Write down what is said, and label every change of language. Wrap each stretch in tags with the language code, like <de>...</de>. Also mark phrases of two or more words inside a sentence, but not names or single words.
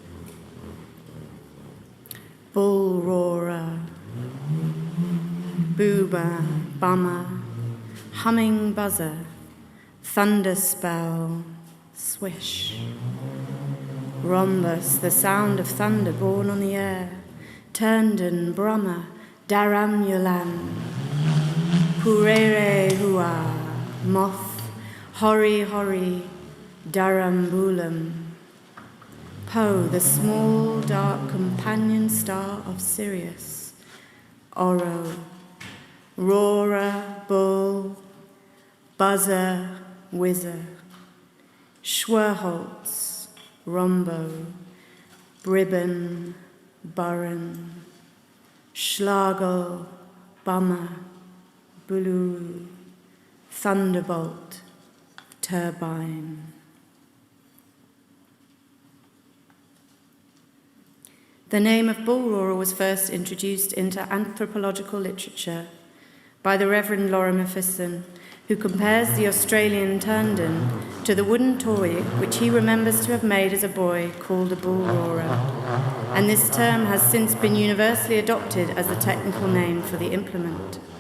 <en>Bullroarer, boober, bummer, humming buzzer, thunder spell, swish. Rhombus, the sound of thunder borne on the air. Turnden, brummer, daramulan. Hurere hua, moth, hori hori, darambulam. Po, the small dark companion star of Sirius. Oro, roarer, bull, buzzer, whizzer. Schwerholz, Rombo, Bribben, Burren, Schlagel, Bummer, Buluru, Thunderbolt, Turbine. The name of bullroarer was first introduced into anthropological literature by the Reverend Laura Mathieson, who compares the Australian turnden to the wooden toy which he remembers to have made as a boy called a bullroarer, and this term has since been universally adopted as the technical name for the implement.</en>